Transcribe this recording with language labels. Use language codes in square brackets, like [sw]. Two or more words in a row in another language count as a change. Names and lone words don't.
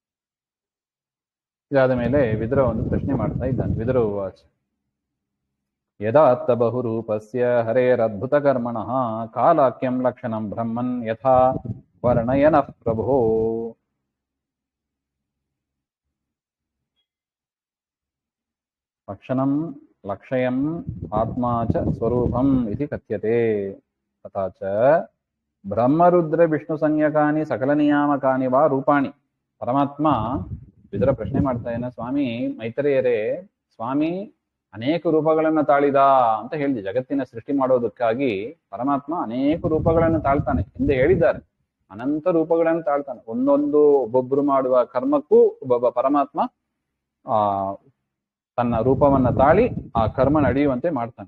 [kn] ಇದಾದ ಮೇಲೆ ವಿದುರ ಒಂದು ಪ್ರಶ್ನೆ ಮಾಡ್ತಾ ಇದ್ದಾನೆ. [sa] ವಿದುರ ವಾಚ ಯದಾತ್ತ ಬಹುರೂಪಸ್ಯ ಹರೇರದ್ಭುತಕರ್ಮಣಃ ಕಾಲಾಕ್ಯಂ ಲಕ್ಷಣಂ ಬ್ರಹ್ಮನ್ ಯಥಾ ವರ್ಣಯನಃ ಪ್ರಭೋ. ಲಕ್ಷಣಂ ಲಕ್ಷಯಂ ಆತ್ಮಾ ಚ ಸ್ವರೂಪಂ ಇತಿ ಕಥ್ಯತೆ. ತಥಾ ಚ ಬ್ರಹ್ಮರುದ್ರ ವಿಷ್ಣು ಸಂಜ್ಞಕಾನಿ ಸಕಲ ನಿಯಾಮಕಾನಿ ವಾ ರೂಪಾಣಿ. [kn] ಪರಮಾತ್ಮ ಇದರ ಪ್ರಶ್ನೆ ಮಾಡ್ತಾ ಇದ್ದಾನೆ, ಸ್ವಾಮಿ ಮೈತ್ರೇಯರೇ, ಸ್ವಾಮಿ ಅನೇಕ ರೂಪಗಳನ್ನು ತಾಳಿದ ಅಂತ ಹೇಳಿದೆ. ಜಗತ್ತಿನ ಸೃಷ್ಟಿ ಮಾಡೋದಕ್ಕಾಗಿ ಪರಮಾತ್ಮ ಅನೇಕ ರೂಪಗಳನ್ನು ತಾಳ್ತಾನೆ ಹಿಂದೆ ಹೇಳಿದ್ದಾರೆ. ಅನಂತ ರೂಪಗಳನ್ನು ತಾಳ್ತಾನೆ. ಒಂದೊಂದು ಒಬ್ಬೊಬ್ರು ಮಾಡುವ ಕರ್ಮಕ್ಕೂ ಒಬ್ಬೊಬ್ಬ ಪರಮಾತ್ಮ ತನ್ನ ರೂಪವನ್ನ ತಾಳಿ ಆ ಕರ್ಮ ನಡೆಯುವಂತೆ ಮಾಡ್ತಾನೆ.